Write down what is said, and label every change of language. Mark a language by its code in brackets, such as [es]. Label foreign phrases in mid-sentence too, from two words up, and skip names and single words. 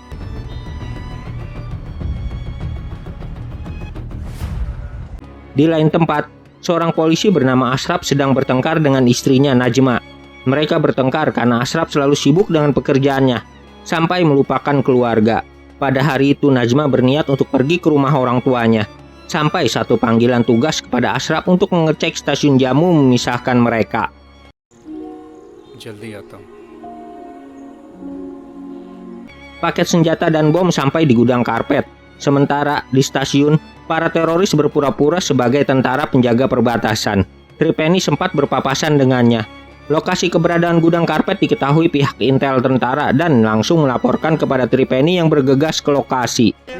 [id] Di lain tempat, seorang polisi bernama Ashraf sedang bertengkar dengan istrinya Najma. Mereka bertengkar karena Ashraf selalu sibuk dengan pekerjaannya, sampai melupakan keluarga. Pada hari itu Najma berniat untuk pergi ke rumah orang tuanya. Sampai satu panggilan tugas kepada Ashraf untuk mengecek stasiun Jammu memisahkan mereka. [hi] जल्दी आता हूँ। [id] Paket senjata dan bom sampai di gudang karpet. Sementara di stasiun, para teroris berpura-pura sebagai tentara penjaga perbatasan. Tripeni sempat berpapasan dengannya. Lokasi keberadaan gudang karpet diketahui pihak intel tentara dan langsung melaporkan kepada Tripeni yang bergegas ke lokasi.